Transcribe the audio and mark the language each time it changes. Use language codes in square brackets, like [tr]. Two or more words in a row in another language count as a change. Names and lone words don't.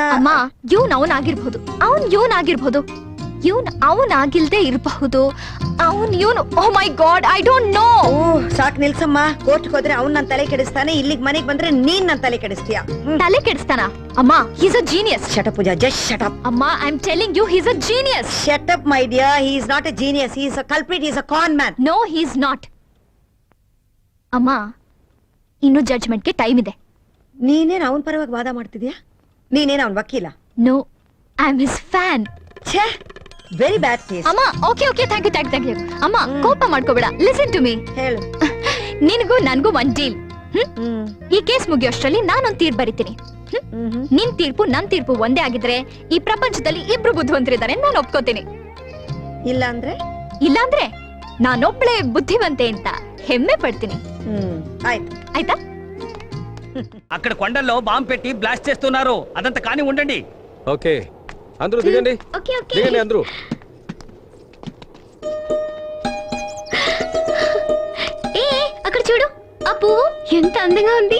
[kn] ಅಮ್ಮ, ಅವನ್ ಆಗಿರ್ಬೋದು, ಅವನ್ ಆಗಿಲ್ದೇ ಇರಬಹುದು. [en] Oh my God, I don't know. [kn] ಸಾಕ್ ನಿಲ್ಸಮ್ಮ, ಕೋರ್ಟ್ಗೆ ಹೋದ್ರೆ ಅವ್ನ್ ನನ್ ತಲೆ ಕೆಡಿಸ್ತಾನೆ, ಇಲ್ಲಿಗೆ ಮನೆಗೆ ಬಂದ್ರೆ ನೀನ್ ನನ್ ತಲೆ ಕೆಡಿಸ್ತೀಯ. ತಲೆ ಕೆಡಿಸ್ತಾನ? ಅಮ್ಮ, [en] he's a genius. Shut up Pooja, just shut up. [kn] ಅಮ್ಮ, [en] I am telling you, he's a genius. Shut up my dear, he is not a genius, he is a culprit, he is a con man. No, he is not. [kn] ಅಮ್ಮ, ಇನ್ನು ಜಡ್ಜ್ಮೆಂಟ್ಗೆ ಟೈಮ್ ಇದೆ. ನೀನೇನ್ ಅವನ್ ಪರವಾಗಿ ವಾದ ಮಾಡ್ತಿದ್ಯಾ? ನೀನೇನ್ ಅವನ್ ವಕೀಲ? [en] No, I am his fan. ಛೇ, very bad case. ಅಮ್ಮ, okay okay, thank you. [kn] ಅಮ್ಮ, ಕೋಪ ಮಾಡ್ಕೋಬೇಡ. [en] listen to me. [kn] ಹೇಳು. ನಿನಗೂ ನನ್ಗೂ ಒಂದ್ ಡೀಲ್. ಹ್ಮ್ ಈ ಕೇಸ್ ಮುಗಿಯೋಷ್ಟ್ರಲ್ಲಿ ನಾನೊಂದ್ ತೀರ್ಪು ಬರಿತೀನಿ. ನಿನ್ ತೀರ್ಪು ನನ್ ತೀರ್ಪು ಒಂದೇ ಆಗಿದ್ರೆ ಈ ಪ್ರಪಂಚದಲ್ಲಿ ಇಬ್ರು ಬುದ್ಧಿವಂತರಿದ್ದಾರೆ ನಾನು ಒಪ್ಕೋತೀನಿ. ಇಲ್ಲಾಂದ್ರೆ ನಾನೊಬ್ಳೆ ಬುದ್ಧಿವಂತೆ ಅಂತ ಹೆಮ್ಮೆ ಪಡ್ತೀನಿ. ಆಯ್ತು. ಆಯ್ತಾ? [te] అక్కడ కొండల్లో బాంబు పెట్టి బ్లాస్ట్ చేస్తున్నారు, అదంతా కానీ ఉండండి. ఓకే అందరూ దిగండి, [en] okay okay. [te] దిగండి అందరూ. ఏ అక్కడ చూడు, ఆ పువ్వు ఎంత అందంగా ఉంది.